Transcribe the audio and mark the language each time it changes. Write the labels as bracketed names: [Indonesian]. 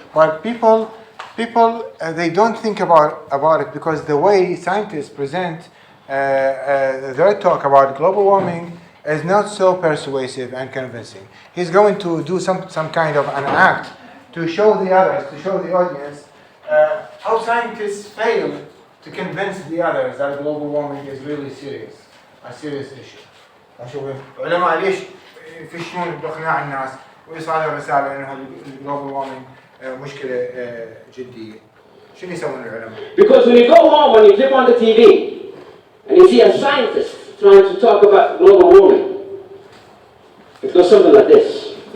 [English] But people they don't think about it because the way scientists present their talk about global warming is not so persuasive and convincing. He's going to do some kind of an act to show the others, to show the audience how scientists fail to convince the others that global warming is really serious, a serious issue. [Arabic] أشوف علماء ليش يفشون بإقناع الناس ويصعدوا الرسالة إنه الجلوبال وارمينج مشكلة جدية. شنو يسوون العلماء؟ [English] Because when you go home and you flip on the TV and you see a scientist trying to talk about global warming, it goes something like this.